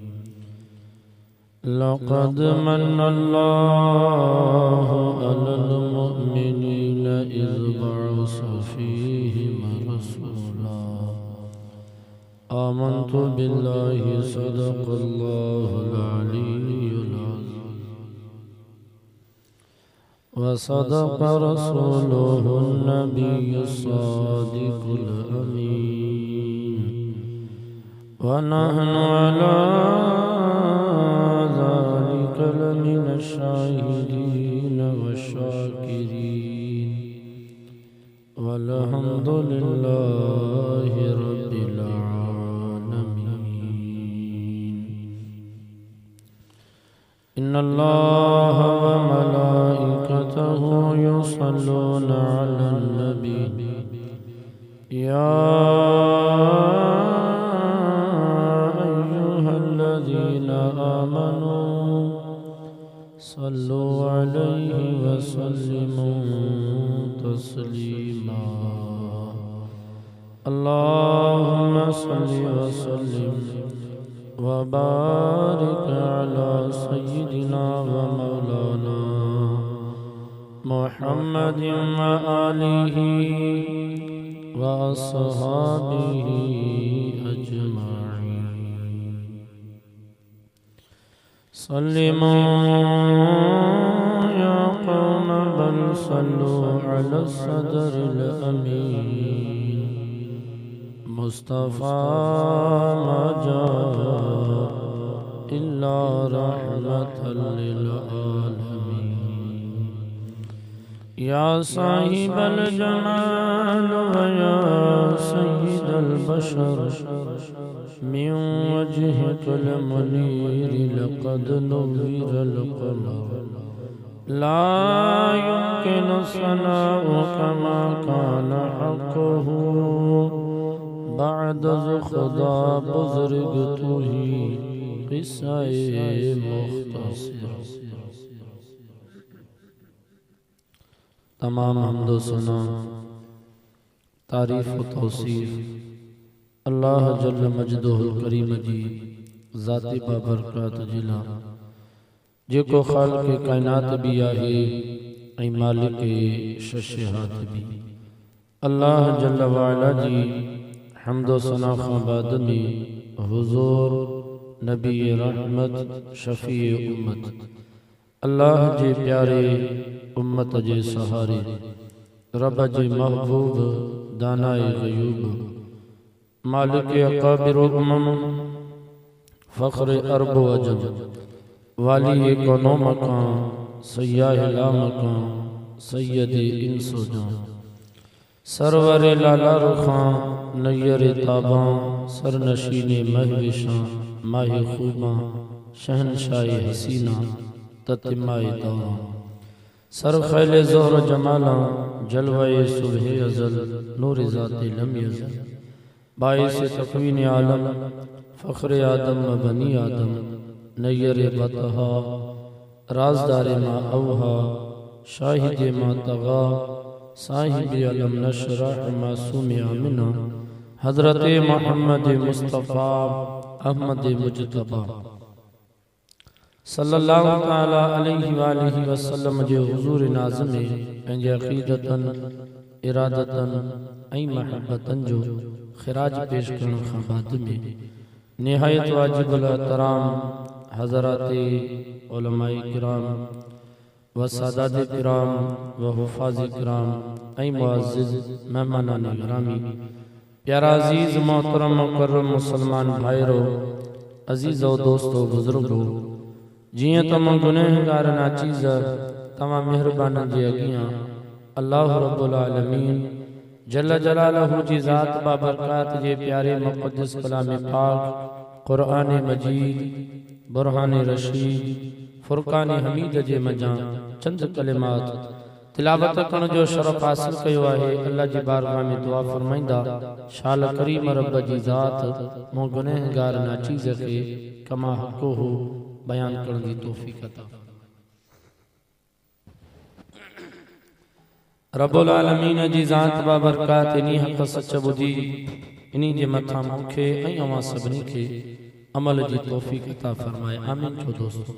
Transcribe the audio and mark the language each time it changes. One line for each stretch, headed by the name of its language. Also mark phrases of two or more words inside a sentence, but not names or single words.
Arabic: لقد من الله على المؤمنين إذ بعث فيهم رسولا. آمنت بالله صدق الله العلي العظيم وصدق رسوله النبي الصادق الأمين ونحن على ذلك لمن الشاهدين والشاكرين والحمد لله رب العالمين. إن الله وملائكته يصلون على النبي يا أيها الذين آمنوا صلوا عليه وسلموا تسليما. اللهم صل وسلم وبارك على سيدنا ومولانا محمد وآله وأصحابه أجمعين. سلموا يا قوم بل صلوا على صدر الأمين مصطفى ما جاء إلا رحمة للعالمين. يا صاحب الجمال ويا سيد البشر من وجهك المنير لقد نور القمر لا يمكن الثناء كما كان حقه
Urdu: بعد خدا بزرگ تو ہی قصہ مختصر.
Sindhi: तमाम हम्दो सना तारीफ़ व तौसीफ़
Arabic: الله جل مجده الكريم
Sindhi: जी ज़ाती बाबरकत जिला जेको खालिक़ कायनात भी आहे ऐं मालिक शशहात भी। अल्लाह जल्ल वाला जी हम्दो सना खां बाद में हुज़ूर नबी रहमत शफ़ी उम्मत अल्लाह जे प्यारे उम्मत जे सहारे रब जे महबूब दानाए ग़यूब मालिक अकाबिर उम्म फ़ख्र अरब अजम वाली कोनो मकान सय्याह ला मकान सैयद इंस व जान सरवर लाला रुखां नैयर ताबां सरनशीने महविशां माहि खूबां शहनशाह हसीना ततिमाए दावां सरखैल ज़ोहर जमालां जलवाए सुबह अज़ल नूर ज़ाते लम यज़ल बाइस तक़वीन आलम फ़ख्र आदम व बनी आदम नैयर बतहा राजदार मा अवहा शाहिद मातगा साहिब अलम नशरह मासूम आमिना हजरत मोहम्मद मुस्तफ़ा अहमद मुजतबा
Arabic: صلى الله تعالى عليه وسلم
Sindhi: जे हुजूर नाज़िम में पंहिंजे अक़ीदतन इरादतन ऐं महबतन जो ख़िराज पेश करण खां बाद में निहायत वाजिबुल एहतराम हज़रात उलमाए किराम व सादात किराम व हुफ़ाज़ किराम ऐं मुअज़्ज़िज़ मेहमानान गिरामी प्यारा अजीज़ मोहतरम मुकर्रम मुसलमान भाइरो अजीज़ और दोस्तों बुजुर्गो जियां तम गुनहगार नाचीज़ तमाम मेहरबान जे अगियां
Arabic: الله رب العالمين جل جلاله
Sindhi: जी ज़ात बाबरकात जे प्यारे मुक़द्दस कलाम पाक क़ुरआन मजीद बुरहान रशीद फुरकान हमीद जे मजां चंद कलिमात तिलावत करण जो शरफ हासिल कयो आहे। अल्लाह जी बारगाह में दुआ फरमाइंदा शाल करीम रब जी ज़ात मो गुनहगार नाचीज़ के कमा हक़ो हो बयान करण दी तौफ़ीक़ अता
Arabic: رب العالمين
Sindhi: जी ज़ात बाबरकात इन्ही हक़ सच बुधी इन्ही जे मथां मूंखे ऐं अवां सभिनी खे अमल जी तौफ़ीक़ अता फरमाए आमीन चो दोस्तों।